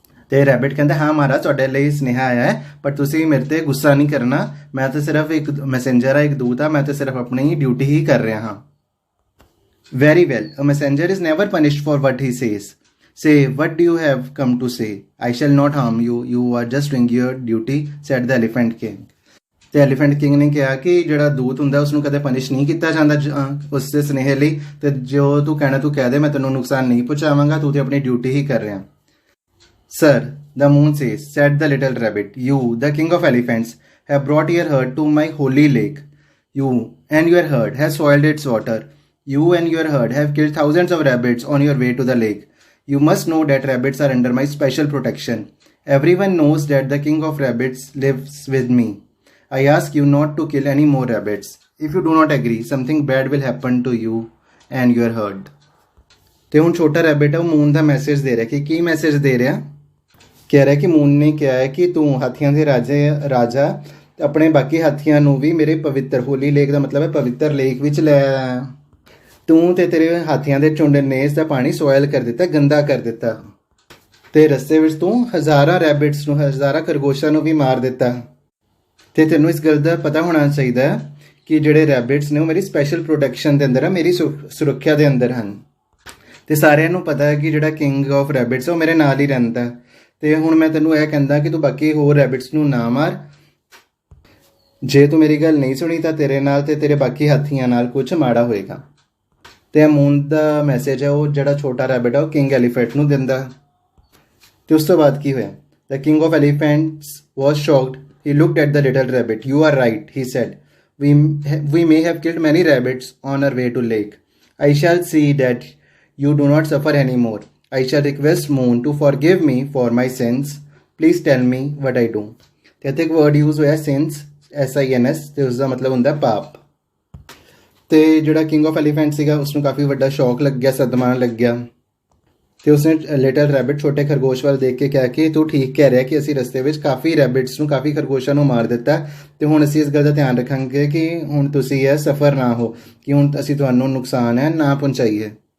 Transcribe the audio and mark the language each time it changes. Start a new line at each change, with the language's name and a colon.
Punjabi: ਤੇ ਰੈਬਿਟ ਕਹਿੰਦਾ ਹਾਂ ਮਹਾਰਾਜ, ਤੁਹਾਡੇ ਲਈ ਸੁਨੇਹਾ ਆਇਆ ਹੈ, ਪਰ ਤੁਸੀਂ ਮੇਰੇ ਤੇ ਗੁੱਸਾ ਨਹੀਂ ਕਰਨਾ, ਮੈਂ ਤਾਂ ਸਿਰਫ ਇੱਕ ਮੈਸੇਂਜਰ ਆ, ਇੱਕ ਦੂਤ ਆ, ਮੈਂ ਤਾਂ ਸਿਰਫ ਆਪਣੀ ਡਿਊਟੀ ਹੀ ਕਰ ਰਿਹਾ ਹਾਂ।
English: Very well, a messenger is never punished for what he says. Say, what do you have come to say? I shall not harm you. You are just doing your duty, said the elephant king.
Punjabi: ਤੇ elephant king ਨੇ ਕਿਹਾ ਕਿ ਜਿਹੜਾ ਦੂਤ ਹੁੰਦਾ ਉਸਨੂੰ ਕਦੇ punish ਨਹੀਂ ਕੀਤਾ ਜਾਂਦਾ ਉਸ ਦੇ ਸੁਨੇਹੇ ਲਈ, ਤੇ ਜੋ ਤੂੰ ਕਹਿਣਾ ਤੂੰ ਕਹਿ ਦੇ, ਮੈਂ ਤੈਨੂੰ ਨੁਕਸਾਨ ਨਹੀਂ ਪਹੁੰਚਾਵਾਂਗਾ, ਤੂੰ ਤੇ ਆਪਣੀ ਡਿਊਟੀ ਹੀ ਕਰ ਰਿਹਾ।
English: Sir, the moon says, said the little rabbit, you, the king of elephants, have brought your herd to my holy lake. You and your herd have soiled its water. You and your herd have killed thousands of rabbits on your way to the lake. You must know that rabbits are under my special protection. Everyone knows that the king of rabbits lives with me. I ask you not to kill any more rabbits. If you do not agree, something bad will happen to you and your herd.
Punjabi: ਤੇ ਹੁਣ ਛੋਟਾ rabbit ਹੈ ਉਹ moon ਦਾ message ਦੇ ਰਿਹਾ। ਕਿ ਕੀ message ਦੇ ਰਿਹਾ? ਕਹਿ ਰਿਹਾ ਕਿ ਮੂਨ ਨੇ ਕਿਹਾ ਹੈ ਕਿ ਤੂੰ ਹਾਥੀਆਂ ਦੇ ਰਾਜਾ ਆਪਣੇ ਬਾਕੀ ਹਾਥੀਆਂ ਨੂੰ ਵੀ ਮੇਰੇ ਪਵਿੱਤਰ, ਹੋਲੀ ਲੇਕ ਦਾ ਮਤਲਬ ਹੈ ਪਵਿੱਤਰ ਲੇਕ ਵਿੱਚ ਲੈ ਆਇਆ। ਤੂੰ ਤੇ ਤੇਰੇ ਹਾਥੀਆਂ ਦੇ ਝੁੰਡ ਨੇ ਇਸ ਦਾ ਪਾਣੀ ਸੋਇਲ ਕਰ ਦਿੱਤਾ, ਗੰਦਾ ਕਰ ਦਿੱਤਾ, ਤੇ ਰਸਤੇ ਵਿੱਚ ਤੂੰ ਹਜ਼ਾਰਾਂ ਰੈਬਿਟਸ ਨੂੰ, ਹਜ਼ਾਰਾਂ ਖਰਗੋਸ਼ਾਂ ਨੂੰ ਵੀ ਮਾਰ ਦਿੱਤਾ। ਤੇ ਤੈਨੂੰ ਇਸ ਗੱਲ ਦਾ ਪਤਾ ਹੋਣਾ ਚਾਹੀਦਾ ਕਿ ਜਿਹੜੇ ਰੈਬਿਟਸ ਨੇ ਉਹ ਮੇਰੀ ਸਪੈਸ਼ਲ ਪ੍ਰੋਟੈਕਸ਼ਨ ਦੇ ਅੰਦਰ ਆ, ਮੇਰੀ ਸੁਰੱਖਿਆ ਦੇ ਅੰਦਰ ਹਨ। ਤੇ ਸਾਰਿਆਂ ਨੂੰ ਪਤਾ ਹੈ ਕਿ ਜਿਹੜਾ ਕਿੰਗ ਆਫ ਰੈਬਿਟਸ ਉਹ ਮੇਰੇ ਨਾਲ ਹੀ ਰਹਿੰਦਾ। ਤੇ ਹੁਣ ਮੈਂ ਤੈਨੂੰ ਇਹ ਕਹਿੰਦਾ ਕਿ ਤੂੰ ਬਾਕੀ ਹੋਰ ਰੈਬਿਟਸ ਨੂੰ ਨਾ ਮਾਰ। ਜੇ ਤੂੰ ਮੇਰੀ ਗੱਲ ਨਹੀਂ ਸੁਣੀ ਤਾਂ ਤੇਰੇ ਨਾਲ ਤੇ ਤੇਰੇ ਬਾਕੀ ਹਾਥੀਆਂ ਨਾਲ ਕੁਝ ਮਾੜਾ ਹੋਏਗਾ। ਤੇ ਮੂਨ ਦਾ ਮੈਸੇਜ ਹੈ ਉਹ ਜਿਹੜਾ ਛੋਟਾ ਰੈਬਿਟ ਹੈ ਉਹ ਕਿੰਗ ਐਲੀਫੈਂਟ ਨੂੰ ਦਿੰਦਾ। ਤੇ ਉਸ ਤੋਂ ਬਾਅਦ ਕੀ ਹੋਇਆ?
English: The king of elephants was shocked. He looked at the little rabbit. You are right, he said. We may have killed many rabbits on our way to lake. I shall see that you do not suffer anymore. I shall request Moon to forgive me for my sins. Please tell me what I do.
Punjabi: ਤੇ ਇੱਥੇ ਇੱਕ word use ਹੋਇਆ sins, SINS, ਤੇ ਉਸਦਾ ਮਤਲਬ ਹੁੰਦਾ ਪਾਪ। ਤੇ ਜਿਹੜਾ ਕਿੰਗ ਆਫ ਐਲੀਫੈਂਟ ਸੀਗਾ ਉਸਨੂੰ ਕਾਫੀ ਵੱਡਾ ਸ਼ੌਕ ਲੱਗ ਗਿਆ, ਸਦਮਾ ਲੱਗ ਗਿਆ। ਤੇ ਉਸਨੇ ਲਿਟਲ ਰੈਬਿਟ ਛੋਟੇ ਖਰਗੋਸ਼ ਵੱਲ ਦੇਖ ਕੇ ਕਿਹਾ ਕਿ ਤੂੰ ਠੀਕ ਕਹਿ ਰਿਹਾ ਕਿ ਅਸੀਂ ਰਸਤੇ ਵਿੱਚ ਕਾਫੀ ਰੈਬਿਟਸ ਨੂੰ, ਕਾਫੀ ਖਰਗੋਸ਼ਾਂ ਨੂੰ ਮਾਰ ਦਿੱਤਾ, ਤੇ ਹੁਣ ਅਸੀਂ ਇਸ ਗੱਲ ਦਾ ਧਿਆਨ ਰੱਖਾਂਗੇ ਕਿ ਹੁਣ ਤੁਸੀਂ ਇਹ ਸਫਰ ਨਾ ਹੋ, ਕਿ ਹੁਣ ਅਸੀਂ ਤੁਹਾਨੂੰ ਨੁਕਸਾਨ ਹੈ ਨਾ ਪਹੁੰਚਾਈਏ।